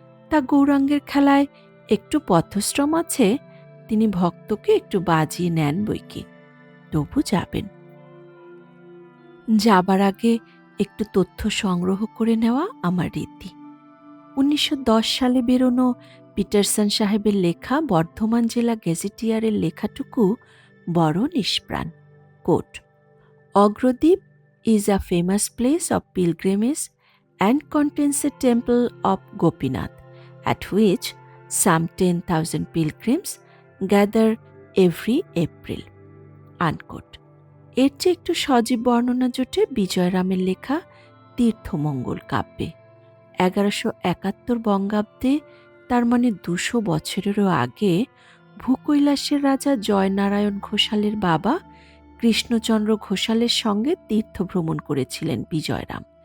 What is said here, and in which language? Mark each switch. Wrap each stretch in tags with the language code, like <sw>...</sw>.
<bn>তা গৌরাঙ্গের খেলায় একটু পথশ্রম আছে, তিনি ভক্তকে একটু বাজিয়ে নেন বৈকি, তবু যাবেন। যাবার আগে একটু তথ্য সংগ্রহ করে নেওয়া আমার রীতি। ১৯১০ সালে বেরোনো পিটারসন সাহেবের লেখা বর্ধমান জেলা গেজেটিয়ারের লেখাটুকু বড় নিষ্প্রাণ।</bn> <en>Quote, Agradwip is a famous place of pilgrimage and contains a temple of Gopinath, at which some 10,000 pilgrims gather every April. Unquote.</en> <bn>এর চেয়ে একটু সজীব বর্ণনা জোটে বিজয়রামের লেখা তীর্থমঙ্গল কাব্যে। ১১৭১ বঙ্গাব্দে, তার মানে ২০০ বছরেরও আগে, ভূকৈলাসের রাজা জয়নারায়ণ ঘোষালের বাবা কৃষ্ণচন্দ্র ঘোষালের সঙ্গে তীর্থ ভ্রমণ করেছিলেন বিজয়রাম।</bn>